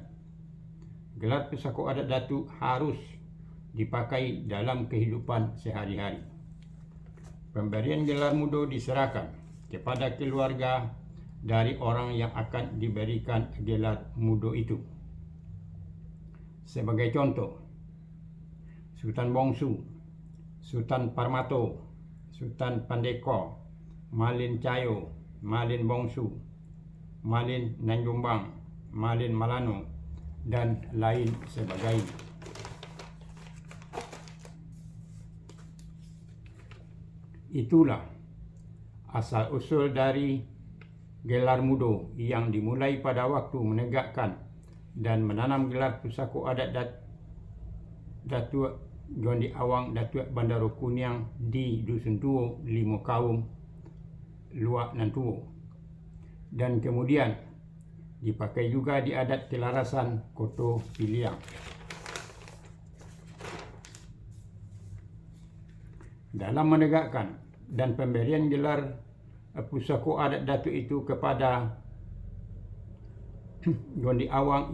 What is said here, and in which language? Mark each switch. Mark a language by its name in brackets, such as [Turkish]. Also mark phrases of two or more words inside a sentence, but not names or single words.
[Indonesian] Gelar pusako adat Datuk harus dipakai dalam kehidupan sehari-hari. Pemberian gelar mudo diserahkan kepada keluarga dari orang yang akan diberikan gelar mudo itu. Sebagai contoh, Sultan Bongsu, Sultan Parmato, Sultan Pandeko, Malin Cayo, Malin Bongsu, Malin Nanjombang, Malin Malano, dan lain sebagainya. Itulah asal-usul dari gelar mudo yang dimulai pada waktu menegakkan dan menanam gelar pusako adat Datuk Gondi Awang Datuk Bandaro Kuniang di Dusun Tuo, Limo Kaum, Luak Nan Tuo, dan kemudian dipakai juga di adat Kelarasan Koto Piliang. Dalam menegakkan dan pemberian gelar pusako adat Datuk itu kepada Gondi Awang